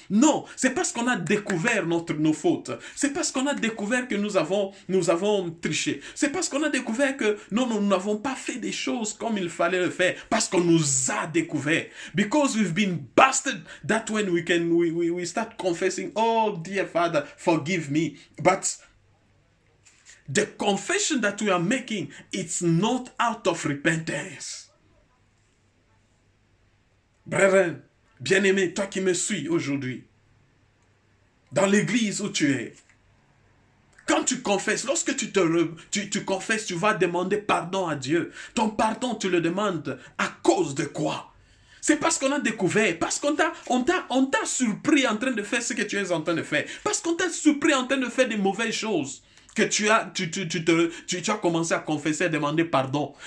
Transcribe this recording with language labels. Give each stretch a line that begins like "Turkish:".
French: Non, c'est parce qu'on a découvert nos fautes. C'est parce qu'on a découvert que nous avons triché. C'est parce qu'on a découvert que non, nous n'avons pas fait des choses comme il fallait le faire, parce qu'on nous a découvert.
English: Because we've been busted, that when we start confessing, oh dear Father, forgive me. But the confession that we are making, it's not out of repentance.
French: Brethren, bien-aimé, toi qui me suis aujourd'hui, dans l'église où tu es, quand tu confesses, lorsque tu confesses, tu vas demander pardon à Dieu. Ton pardon, tu le demandes à cause de quoi? C'est parce qu'on a découvert, parce qu'on t'a surpris en train de faire ce que tu es en train de faire, parce qu'on t'a surpris en train de faire des mauvaises choses, que tu as commencé à confesser, à demander pardon.